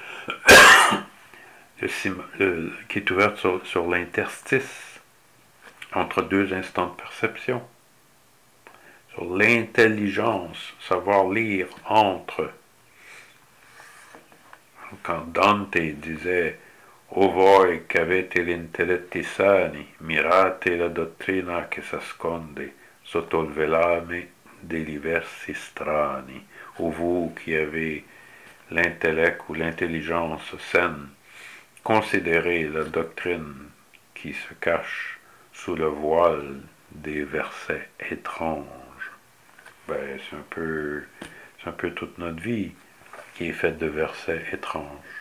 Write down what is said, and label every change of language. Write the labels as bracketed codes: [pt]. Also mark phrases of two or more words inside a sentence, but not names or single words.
[fr] qui est ouverte sur l'interstice entre deux instants de perception, sur l'intelligence, savoir lire entre. Quand Dante disait [it] O voi che avete l'intelletti sani, mirate la dottrina che s'asconde sotto il velame degli versi strani. [fr] O vous qui avez l'intellect ou l'intelligence saine, considérez la doctrine qui se cache sous le voile des versets étranges. Ben, c'est un peu toute notre vie qui est faite de versets étranges.